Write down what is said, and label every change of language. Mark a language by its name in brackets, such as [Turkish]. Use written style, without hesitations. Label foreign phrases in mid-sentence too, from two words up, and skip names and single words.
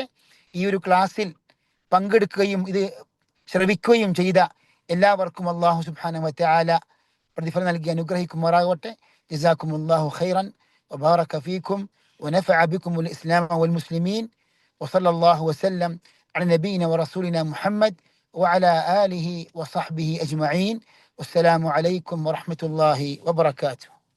[Malayalam] ഈ ഒരു ക്ലാസ്സിൽ പങ്കെടുക്കുകയും ഇത് ശ്രവിക്കുകയും ചെയ്ത എല്ലാവർക്കും [Arabic] الله سبحانه وتعالى [Malayalam] പ്രതിഫലം നൽകി അനുഗ്രഹിക്കുമാറാകട്ടെ. [Arabic] جزاكم الله خيرا وبارك فيكم ونفع بكم الإسلام والمسلمين وصلى الله وسلم على نبينا ورسولنا محمد وعلى آله وصحبه أجمعين. والسلام عليكم ورحمة الله وبركاته.